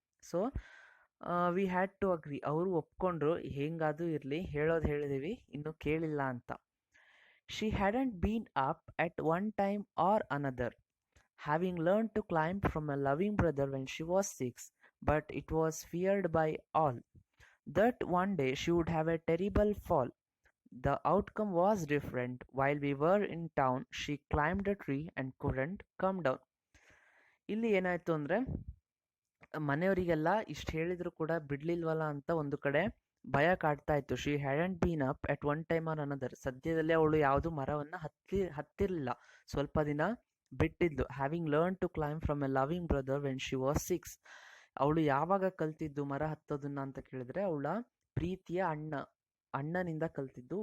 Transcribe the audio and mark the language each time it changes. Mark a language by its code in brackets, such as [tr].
[en] so we had to agree, [kn] ಅವರು ಒಪ್ಕೊಂಡ್ರು, ಹೆಂಗಾದರೂ ಇರಲಿ, ಹೇಳೋದು ಹೇಳಿದೀವಿ, ಇನ್ನೂ ಕೇಳಿಲ್ಲ ಅಂತ. [en] She hadn't been up at one time or another, having learn to climb from a loving brother when she was 6, but it was feared by all, that one day she would have a terrible fall. The outcome was different. While we were in town, she climbed a tree and couldn't come down. [kn] ಇಲ್ಲಿ ಏನಾಯಿತು ಅಂದರೆ, ಮನೆಯವರಿಗೆಲ್ಲ ಇಷ್ಟು ಹೇಳಿದ್ರು ಕೂಡ ಬಿಡಲಿಲ್ವಲ್ಲ ಅಂತ ಒಂದು ಕಡೆ ಭಯ ಕಾಡ್ತಾ ಇತ್ತು. [en] she hadn't been up at one time or another, [kn] ಸದ್ಯದಲ್ಲೇ ಅವಳು ಯಾವುದು ಮರವನ್ನು ಹತ್ತಿರಲಿಲ್ಲ, ಸ್ವಲ್ಪ ದಿನ ಬಿಟ್ಟಿದ್ಲು. [en] having learn to climb from a loving brother when she was 6, [kn] ಅವಳು ಯಾವಾಗ ಕಲ್ತಿದ್ದು ಮರ ಹತ್ತೋದನ್ನ ಅಂತ ಕೇಳಿದ್ರೆ, ಅವಳ ಪ್ರೀತಿಯ ಅಣ್ಣನಿಂದ ಕಲ್ತಿದ್ದು.